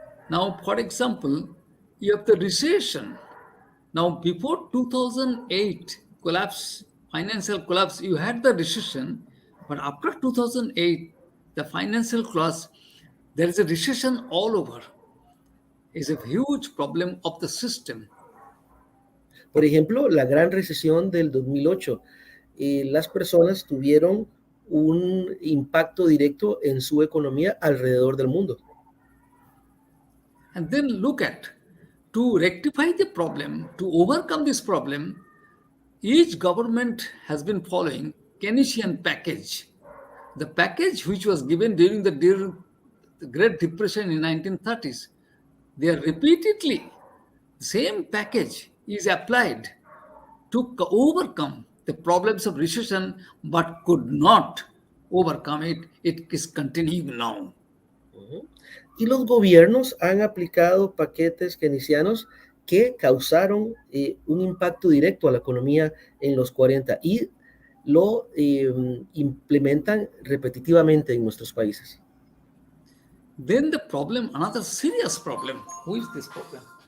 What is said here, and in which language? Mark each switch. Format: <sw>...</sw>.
<en>Now, for example, you have the recession. Now, before 2008 collapse, financial collapse, you had the recession, but after 2008, the financial collapse, there is a recession all over. It's a huge problem of the system.</en> <es>Por ejemplo, la gran recesión del 2008, las personas tuvieron un impacto directo en su economía alrededor del mundo.</es> <en>And then look at, to rectify the problem, to overcome this problem, each government has been following Keynesian package. The package which was given during the Great Depression in 1930s, they are repeatedly, the same package is applied to overcome the problems of recession, but could not overcome it. It is continuing now.</en> <es>Y los gobiernos han aplicado paquetes keynesianos que causaron un impacto directo a la economía en los 40 y lo implementan repetitivamente en nuestros países.</es> <en>Then the problem, another serious problem, who is this problem?</en>